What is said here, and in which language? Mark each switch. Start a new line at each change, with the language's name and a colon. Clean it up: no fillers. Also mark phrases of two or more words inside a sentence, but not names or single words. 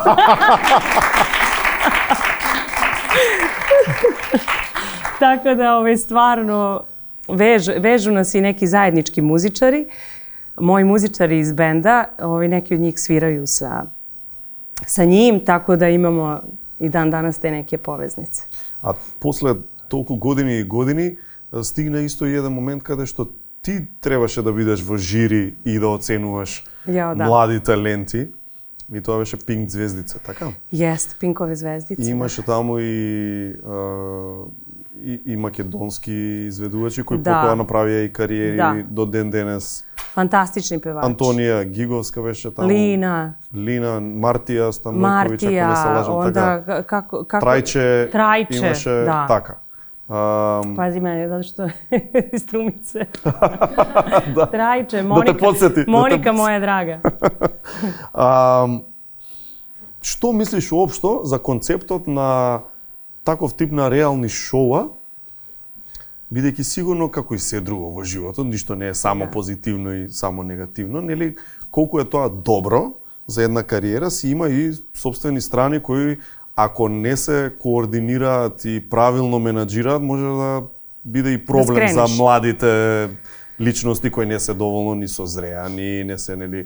Serbian: Tako da, stvarno, vežu nas i neki zajednički muzičari. Moji muzičari iz benda, neki od njih sviraju sa njim, tako da imamo i dan danas te neke poveznice.
Macedonian: A posle толку години и години стигна исто и еден момент каде што ти требаше да бидеш во жири и да оценуваш млади таленти. И тоа беше Пинк звездица, така?
Serbian: Јест, Пинкове звездице.
Macedonian: И имаше таму и македонски изведувачи кои потоа направија и кариери до ден денес. Фантастични певачи. Антонија Гиговска беше таму. Лина, Мартија Станојковиќ, ако не се лажам, така. Трајче имаше, така.
Serbian: Pazi mene, zato što iz Strumice. Trajče, Monika moja draga.
Macedonian: Што мислиш уопшто за концептот на таков тип на реални шоуа, бидејќи сигурно, како и се друго во животот, ништо не е само позитивно и само негативно, нели, колку е тоа добро за една кариера, си има и собствени страни кои ако не се координираат и правилно менаџираат, може да биде и проблем за младите личности кои не се доволно ни созреани, не се, нели...